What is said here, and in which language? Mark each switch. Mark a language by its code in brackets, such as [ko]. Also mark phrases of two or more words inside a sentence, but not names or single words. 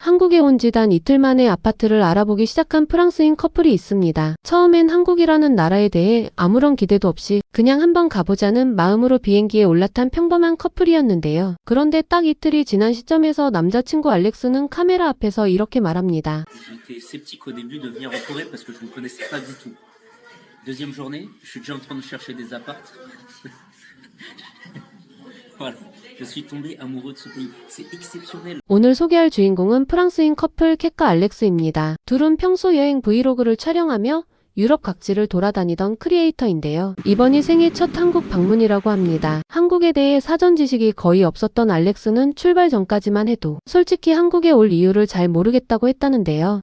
[ko] 한국에 온 지 단 이틀 만에 아파트를 알아보기 시작한 프랑스인 커플이 있습니다. 처음엔 한국이라는 나라에 대해 아무런 기대도 없이 그냥 한번 가보자는 마음으로 비행기에 올라탄 평범한 커플이었는데요. 그런데 딱 이틀이 지난 시점에서 남자친구 알렉스는 카메라 앞에서 이렇게 말합니다. [fr] J'étais sceptique au début de venir en Corée parce que je ne connaissais pas du tout. Deuxième journée, je suis déjà en train de chercher des apparts. Voilà, je suis tombé amoureux de ce pays. C'est exceptionnel. [ko] 오늘 소개할 주인공은 프랑스인 커플 캣과 알렉스입니다. 둘은 평소 여행 브이로그를 촬영하며 유럽 각지를 돌아다니던 크리에이터인데요. 이번이 생애 첫 한국 방문이라고 합니다. 한국에 대해 사전 지식이 거의 없었던 알렉스는 출발 전까지만 해도 솔직히 한국에 올 이유를 잘 모르겠다고 했다는데요.